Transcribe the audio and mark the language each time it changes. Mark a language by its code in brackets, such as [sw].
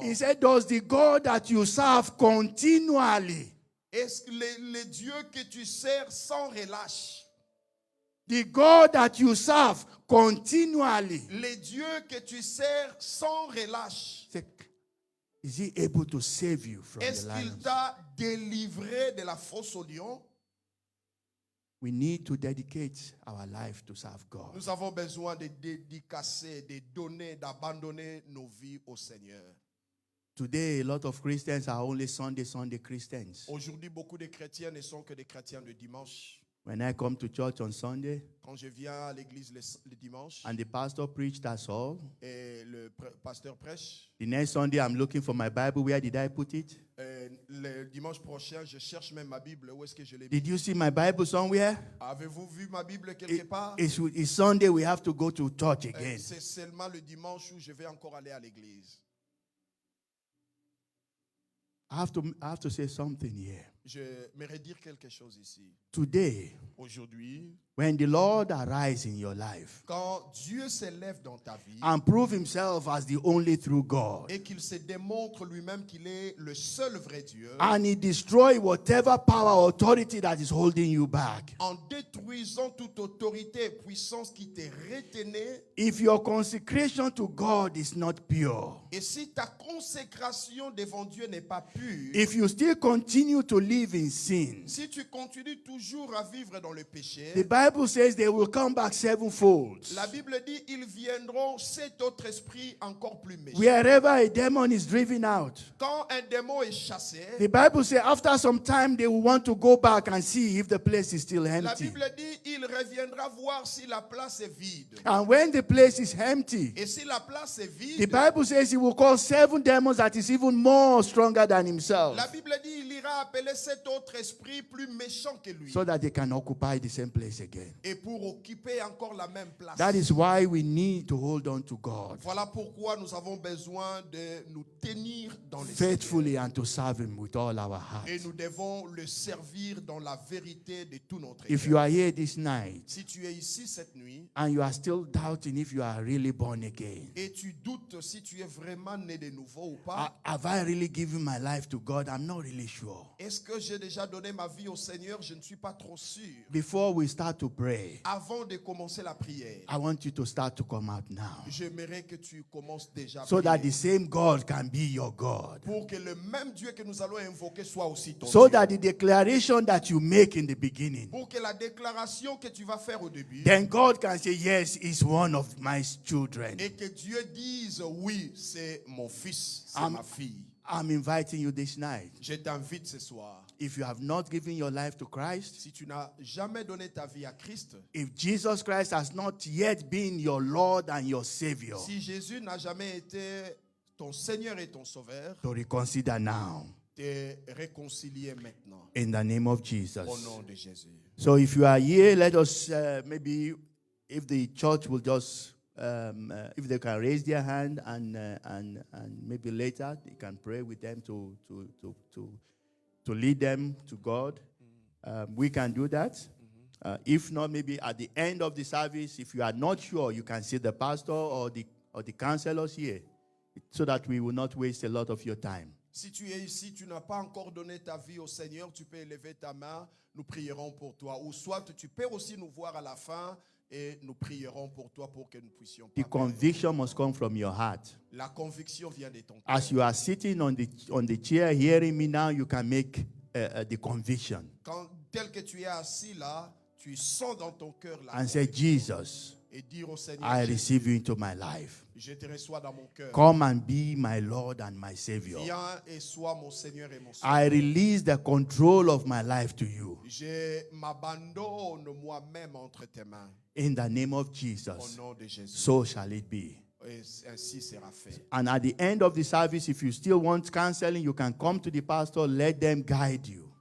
[en] He said, does the God that you serve continually, [fr] est-ce que le Dieu que tu sers sans relâche, [en] the God that you serve continually, [fr] le Dieu que tu sers sans relâche, [en] is he able to save you from [fr] est-ce [en] the [fr] qu'il [en] lions? [fr] t'a délivré de la fosse au lion? [en] We need to dedicate our life to serve God. [fr] Nous avons besoin de dédicacer, de donner, d'abandonner nos vies au Seigneur. [en] Today, a lot of Christians are only Sunday Christians. [fr] Aujourd'hui, beaucoup de chrétiens ne sont que des chrétiens de dimanche. [en] When I come to church on Sunday [fr] Quand je viens à l'église le dimanche [en] and the pastor preached, that's all. [fr] et le pasteur prêche, [en] The next Sunday, I'm looking for my Bible. Where did I put it? [fr] le dimanche prochain, je cherche même ma Bible. Où est-ce que je l'ai mis? [en] Did you see my Bible somewhere? [fr] Avez-vous vu ma Bible quelque part? [en] It's Sunday, we have to go to church again. [fr] C'est seulement le dimanche où je vais encore aller à l'église. [en] I have to say something here. [fr] Je m'aimerais dire quelque chose ici. [en] Today, [fr] Aujourd'hui, [en] when the Lord arises in your life [fr] quand Dieu s'élève dans ta vie [en] and prove himself as the only true God, [fr] et qu'il se démontre lui-même qu'il est le seul vrai Dieu, [en] and he destroy whatever power or authority that is holding you back, [fr] en détruisant toute autorité et puissance qui te retenait, [en] if your consecration to God is not pure, [fr] et si ta consécration devant Dieu n'est pas pure, [en] if you still continue to live in sin, [fr] si tu continues toujours à vivre dans le péché, [en] the Bible says they will come back sevenfold. [fr] la Bible dit ils viendront sept autres esprits encore plus méchants. [en] Wherever a demon is driven out, [fr] Quand un démon est chassé, [en] the Bible says after some time they will want to go back and see if the place is still [fr] la [en] empty. [fr] Bible dit il reviendra voir si la place est vide. [en] And when the place is empty, [fr] Et si la place est [en] the [fr] vide, [en] Bible says he will call 7 demons that is even more stronger than himself, [fr] la Bible dit il ira appeler sept autres esprits plus méchants que lui. [en] so that they can occupy the same place again. [fr] Et pour occuper encore la même place. [en] That is why we need to hold on to God [fr] Voilà pourquoi nous avons besoin de nous tenir dans les [en] faithfully and to serve him with all our heart. [fr] et nous devons le servir dans la vérité de tout notre [en] If [fr] cœur. [en] you are here this night [fr] Si tu es ici cette nuit [en] and you are still doubting if you are really born again, [fr] et tu doutes si tu es vraiment né de nouveau ou pas, [en] have I really given my life to God? I'm not really sure. [fr] est-ce que j'ai déjà donné ma vie au Seigneur? Je ne suis pas trop sûr. [en] Before we start to pray, [fr] Avant de commencer la prière, [en] I want you to start to come out now, [fr] j'aimerais que tu commences déjà à [en] so that the [fr] prier [en] same God can be your God. [fr] pour que le même Dieu que nous allons invoquer soit aussi ton [en] So [fr] Dieu. [en] that the declaration that you make in the beginning, [fr] Pour que la déclaration que tu vas faire au début [en] then God can say, yes, he's one of my children. [fr] et que Dieu dise oui, c'est mon fils, c'est Am- ma fille. [en] I'm inviting you this night. [fr] Je t'invite ce soir. [en] If you have not given your life to Christ, [fr] Si tu n'as jamais donné ta vie à Christ, [en] if Jesus Christ has not yet been your Lord and your Savior, [fr] si Jésus n'a jamais été ton Seigneur et ton Sauveur, [en] to reconsider now [fr] te réconcilier maintenant [en] in the name of Jesus. [fr] au nom de Jésus. [en] So if you are here, let us maybe, if the church will just, if they can raise their hand and maybe later they can pray with them to lead them to God. We can do that. If not, maybe at the end of the service, if you are not sure, you can see the pastor or the counselors here, so that we will not waste a lot of your time. [fr] Si tu es ici, tu n'as pas encore donné ta vie au Seigneur, tu peux élever ta main, nous prierons pour toi. Ou soit tu peux aussi nous voir à la fin et nous prierons pour toi pour que nous puissions [en] The [fr] pas [en] conviction must come from your heart. [fr] La conviction vient de ton cœur. [en] As you are sitting on the chair hearing me now, you can make the conviction [fr] Quand, tel que tu es assis là, tu sens dans ton cœur la [en] and say, [fr] conviction [en] Jesus, [fr] et dire au Seigneur, [en] I [fr] Jésus, [en] receive you into my life. [fr] je te reçois dans mon cœur. [en] Come and be my Lord and my Savior. [fr] Viens et sois mon Seigneur et mon Sauveur. [en] I release the control of my life to you. [fr] Je m'abandonne moi-même entre tes mains. [en] In the name of [fr] Au [en] Jesus, [fr] nom de Jésus. [en] so shall it be. [fr] Et ainsi sera fait. [en] And at the end of the service, if you still want counseling, you can come to the pastor, let them guide you.